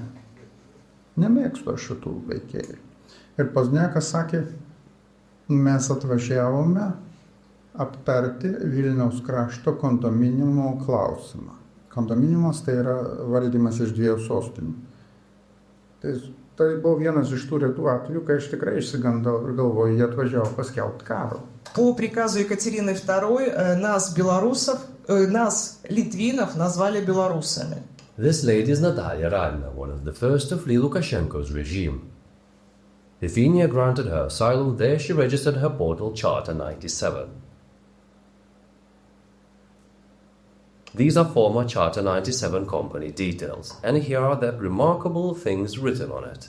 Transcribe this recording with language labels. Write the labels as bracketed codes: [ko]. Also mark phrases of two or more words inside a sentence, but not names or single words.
[lt] Nemėgstu aš šitų veikėjų. Ir Pozniakas sakė, mes atvažiavome aptarti Vilniaus krašto kondominiumo klausimą. Kondominiumas tai yra valdymas iš 2 sostinių. Tai buvo vienas iš tų retų atvejų, kai aš tikrai išsigandau ir galvoju, jie atvažiavo paskelbti karo. [ru] По приказу Екатерины II нас, белорусов, нас, литвинов, назвали белорусами. [en] This lady is Natalia Radna, one of the first to flee Lukashenko's regime. Lithuania granted her asylum. There she registered her portal Charter 97. These are former Charter 97 company details, and here are the remarkable things written on it.